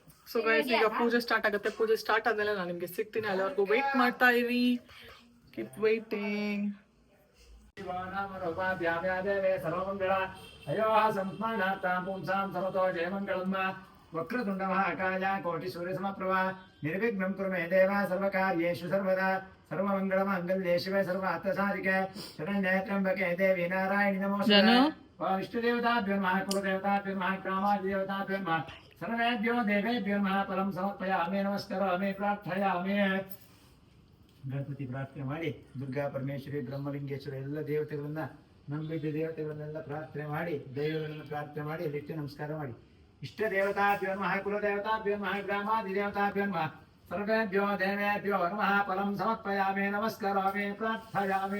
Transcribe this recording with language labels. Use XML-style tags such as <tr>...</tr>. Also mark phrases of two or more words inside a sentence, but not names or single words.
<en>so guys</en> <kn>ಈಗ ಪೂಜೆ ಸ್ಟಾರ್ಟ್ ಆಗುತ್ತೆ. ಪೂಜೆ ಸ್ಟಾರ್ಟ್ ಆದ್ಮೇಲೆ ನಾನು ನಿಮ್ಗೆ ಸಿಗ್ತೀನಿ. ಅಲ್ಲಿವರೆಗೂ ವೆಯ್ಟ್ ಮಾಡ್ತಾ ಇರಿ.</kn> <en>keep waiting.</en> <sa>ಅಯ್ಯೋ ಸಂಸ್ಮರಣಾರ್ಥಂ ಪುಂಸಾಂ ಸರ್ವತೋ ಜಯಮಂಗಳಂ ವಕ್ರತುಂಡ ಮಹಾಕಾಯ ಕೋಟಿ ಸೂರ್ಯ ಸಮಪ್ರಭ ನಿರ್ವಿಘ್ನಂ ಕುರು ಮೇ ದೇವ ಸರ್ವಕಾರ್ಯೇಷು ಸರ್ವದಾ ಸರ್ವಮಂಗಳಮಾಂಗಲ್ಯೇ ಶಿವೆ ಸರ್ವಾರ್ಥಸಾಧಿಕೆ ಶರಣ್ಯೇ ತ್ರ್ಯಂಬಕೆ ದೇವಿ ನಾರಾಯಣಿ ನಮೋಸ್ತುತೆ. ಇಷ್ಟದೇವತಾಭ್ಯೋ ನಮಃ ಕುಲದೇವತಾಭ್ಯೋ ನಮಃ ಗ್ರಾಮಾಧಿದೇವತಾಭ್ಯೋ ನಮಃ ಸರ್ವೇಭ್ಯೋ ದೇವೇಭ್ಯೋ ನಮಃ ಫಲಂ ಸಮರ್ಪಯಾಮಿ ನಮಸ್ಕರಾಮಿ ಪ್ರಾರ್ಥಯಾಮಿ.</sa> <kn>ಗಣಪತಿ ಪ್ರಾರ್ಥನೆ ಮಾಡಿ ದುರ್ಗಾ ಪರಮೇಶ್ವರಿ ಬ್ರಹ್ಮಲಿಂಗೇಶ್ವರ ಎಲ್ಲ ದೇವತೆಗಳನ್ನ ನಂಬಿದ್ದ ದೇವತೆಗಳನ್ನೆಲ್ಲ ಪ್ರಾರ್ಥನೆ ಮಾಡಿ ದೈವಗಳನ್ನು ಪ್ರಾರ್ಥನೆ ಮಾಡಿ ಅಲ್ಲಿಟ್ಟು ನಮಸ್ಕಾರ ಮಾಡಿ.</kn> <sa>ಇಷ್ಟ ದೇವತಾಭ್ಯೋ ನಮಃ ಕುಲದೇವತಾಭ್ಯೋ ನಮಃ ಗ್ರಾಮಾಧಿದೇವತಾಭ್ಯೋ ನಮಃ ಸರ್ವೇಭ್ಯೋ ದೇವೇಭ್ಯೋ ನಮಃ ಫಲಂ ಸಮರ್ಪಯಾಮಿ ನಮಸ್ಕರಾಮಿ ಪ್ರಾರ್ಥಯಾಮಿ.</sa>